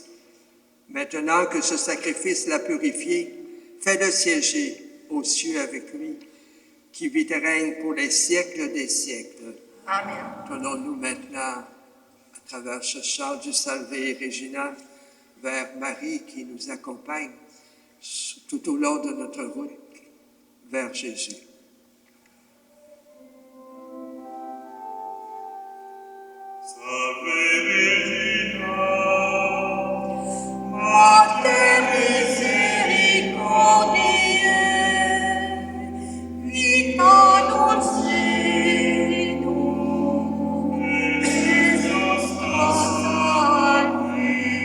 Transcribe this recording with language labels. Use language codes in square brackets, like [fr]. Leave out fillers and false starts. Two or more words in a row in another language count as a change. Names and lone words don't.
[fr] Maintenant que ce sacrifice l'a purifié, fais-le siéger aux cieux avec lui, qui vit et règne pour les siècles des siècles. Amen. Tournons-nous maintenant, à travers ce chant du Salve Regina, vers Marie qui nous accompagne tout au long de notre route vers Jésus. [la] Salve Regina, Mater misericordiae, vita dulcinum, et nostra salve.